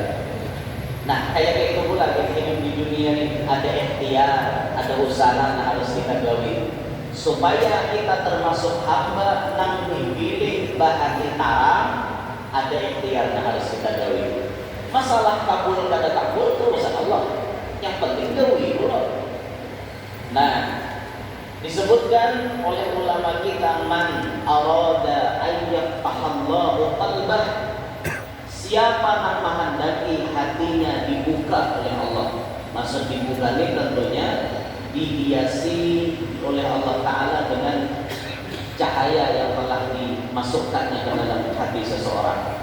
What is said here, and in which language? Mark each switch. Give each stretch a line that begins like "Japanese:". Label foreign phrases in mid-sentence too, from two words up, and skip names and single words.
Indonesian: Nah, kayak itu pula kita hidup di dunia ini ada ikhtiar, ada usaha yang harus kita gawi supaya kita termasuk hamba nang dipilih
Banjar: bahati tarang,
Indonesian: ada ikhtiar yang harus kita gawi. Masalah kabul kada kabul itu urusan Allah. Yang penting gawi pula. Nah, disebutkan oleh ulama kita,
Arabic: من أراد أن يفتح الله قلبه,
Indonesian: siapa yang menghendaki hatinya dibuka oleh Allah. Maksud dibuka ini tentunya dihiasi oleh Allah Ta'ala dengan cahaya yang telah dimasukkannya ke dalam hati seseorang.